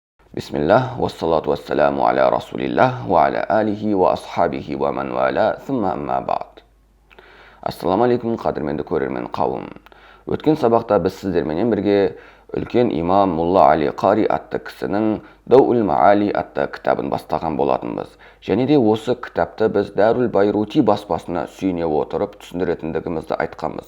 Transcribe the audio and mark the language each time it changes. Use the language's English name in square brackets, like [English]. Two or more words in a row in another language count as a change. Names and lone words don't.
[Arabic] بسم الله، والصلاة والسلام على رسول الله، وعلى آله، وأصحابه، ومن والاه، ثم أما بعد. [Kazakh] Ассаламу алейкум, қадірменді көрермен қауым. Өткен сабақта біз сіздерменен бірге үлкен имам Мулла Али Қари атты кісінің Дауул Маали атты кітабын бастаған болатынбыз. Және де осы кітапты біз Дарул Байрути баспасына сүйене отырып түсіндіретіндігімізді айтқанбыз.